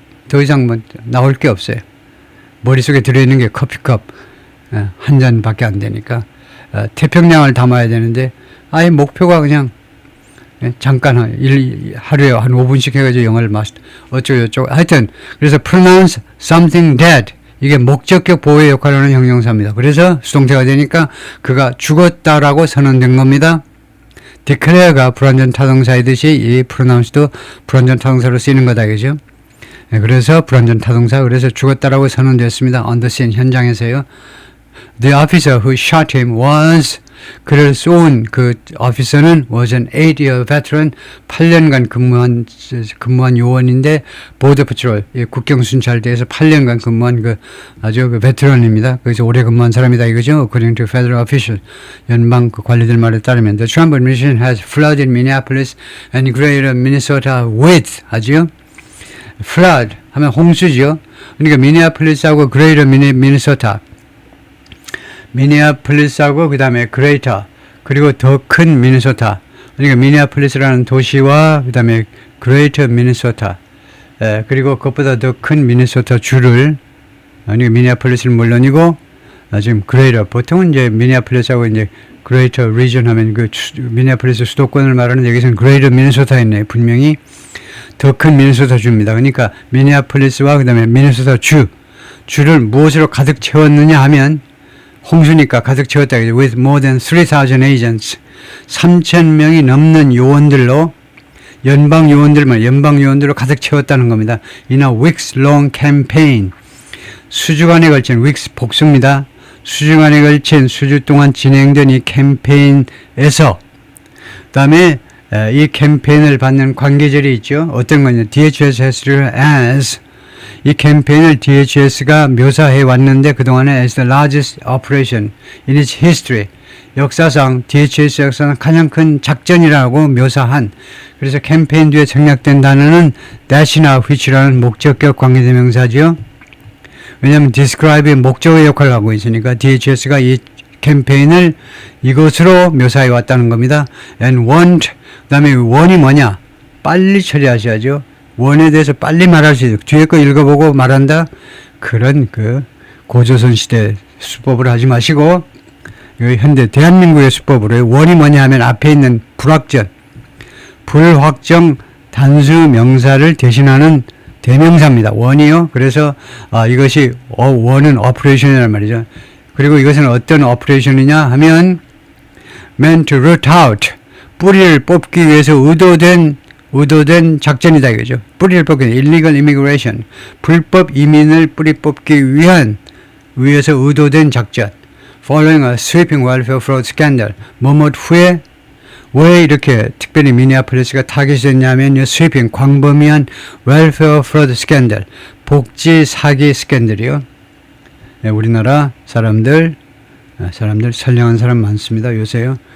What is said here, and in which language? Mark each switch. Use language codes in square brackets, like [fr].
[ko] 더 이상 나올 게 없어요. 머릿속에 들어있는 게 커피컵 한 잔밖에 안 되니까 태평량을 담아야 되는데 아예 목표가 그냥 잠깐 하루에 한 5분씩 해가지고 영어를 어쩌고저쩌고 하여튼 그래서 [en] pronounce something dead [ko] 이게 목적격 보호의 역할을 하는 형용사입니다. 그래서 수동태가 되니까 그가 죽었다라고 선언된 겁니다. declare가 불완전 타동사이듯이 이 pronounce도 불완전 타동사로 쓰이는 거다 그죠? 그래서 불완전 타동사 그래서 죽었다라고 선언됐습니다. [en] on the scene [ko] 현장에서요. [en] The officer who shot him was [ko] 그를 쏜 그 officer는 [en] was an 8-year veteran [ko] 8년간 근무한 요원인데 [en] border patrol [ko] 국경순찰대에서 8년간 근무한 아주 베테랑입니다. 그래서 오래 근무한 사람이다 이거죠. [en] According to federal official [ko] 연방 관리들 말에 따르면 [en] the Trump administration has flooded Minneapolis and greater Minnesota with [ko] 하죠. flood 하면 홍수죠. 그러니까 미니애폴리스하고 greater Minnesota 미니애폴리스하고 그 다음에 그레이터 그리고 더 큰 미네소타 그러니까 미니애폴리스라는 도시와 그 다음에 그레이터 미네소타 그리고 그것보다 더 큰 미네소타 주를 그러니까 미니애폴리스는 물론이고 지금 그레이터 보통은 이제 미니애폴리스하고 이제 그레이터 리전 하면 그 미니애폴리스 수도권을 말하는 여기서는 그레이터 미네소타였네요. 분명히 더 큰 미네소타 주입니다. 그러니까 미니애폴리스와 그 다음에 미네소타 주를 무엇으로 가득 채웠느냐 하면 홍수니까 가득 채웠다. [en] With more than 3,000 agents. [ko] 3,000명이 넘는 요원들로 연방 요원들로 가득 채웠다는 겁니다. [en] In a weeks long campaign. [ko] 수주간에 걸친 weeks 복수입니다. 수주간에 걸친 수주 동안 진행된 이 캠페인에서 그다음에 이 캠페인을 받는 관계절이 있죠. 어떤 거냐? [en] DHS has as [ko] 이 캠페인을 DHS가 묘사해 왔는데 그동안에 [en] as the largest operation in its history. [ko] 역사상 DHS 역사상 가장 큰 작전이라고 묘사한 그래서 캠페인 뒤에 생략된 단어는 that이나 which라는 목적격 관계대명사지요. 왜냐하면 describe의 목적의 역할을 하고 있으니까 DHS가 이 캠페인을 이것으로 묘사해 왔다는 겁니다. [en] and want [ko] 그 다음에 원이 뭐냐 빨리 처리하셔야죠. 원에 대해서 빨리 말할 수 있어요. 뒤에 거 읽어보고 말한다 그런 그 고조선 시대 수법을 하지 마시고 현대 대한민국의 수법으로 원이 뭐냐 하면 앞에 있는 불확정 불확정 단수 명사를 대신하는 대명사입니다. 원이요. 그래서 이것이 원은 오퍼레이션이란 말이죠. 그리고 이것은 어떤 오퍼레이션이냐 하면 [en] meant to root out [ko] 뿌리를 뽑기 위해서 의도된 작전이다 이거죠. 뿌리를 뽑기 [en] illegal immigration [ko] 불법 이민을 뿌리 뽑기 위해서 의도된 작전. [en] Following a sweeping welfare fraud scandal. [ko] 뭐뭇 후에 왜 이렇게 특별히 미니애폴리스가 타깃이 됐냐면요. sweeping 광범위한 [en] welfare fraud scandal [ko] 복지 사기 스캔들이요. 네, 우리나라 사람들 선량한 사람 많습니다. 요새요.